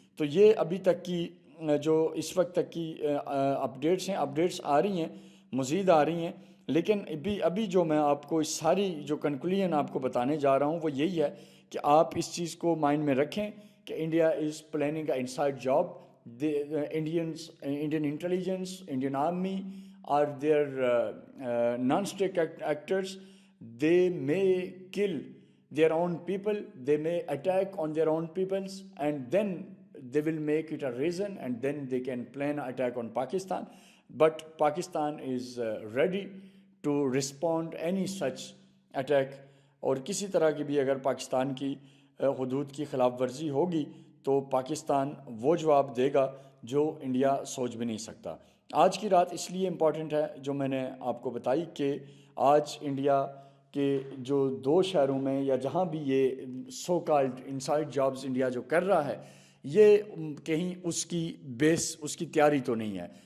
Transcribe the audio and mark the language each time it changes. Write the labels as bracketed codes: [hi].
[ur] تو یہ ابھی تک کی جو اس وقت تک کی اپڈیٹس ہیں، اپڈیٹس آ رہی ہیں، مزید آ رہی ہیں، لیکن ابھی جو میں آپ کو اس ساری جو کنکلوژن آپ کو بتانے جا رہا ہوں وہ یہی ہے کہ آپ اس چیز کو مائنڈ میں رکھیں کہ [en] India is planning a inside job. Indian intelligence, Indian army are their non-state actors. They may kill their own people, they may attack on their own peoples, and then they will make it a reason, and then they can plan an attack on Pakistan. But Pakistan is ready to respond any such attack. [ur] اور کسی طرح کی بھی اگر پاکستان کی حدود کی خلاف ورزی ہوگی تو پاکستان وہ جواب دے گا جو انڈیا سوچ بھی نہیں سکتا. آج کی رات اس لیے امپورٹنٹ ہے جو میں نے آپ کو بتائی کہ آج انڈیا کے جو 2 شہروں میں یا جہاں بھی یہ so called inside jobs India جو کر رہا ہے یہ کہیں اس کی بیس، اس کی تیاری تو نہیں ہے.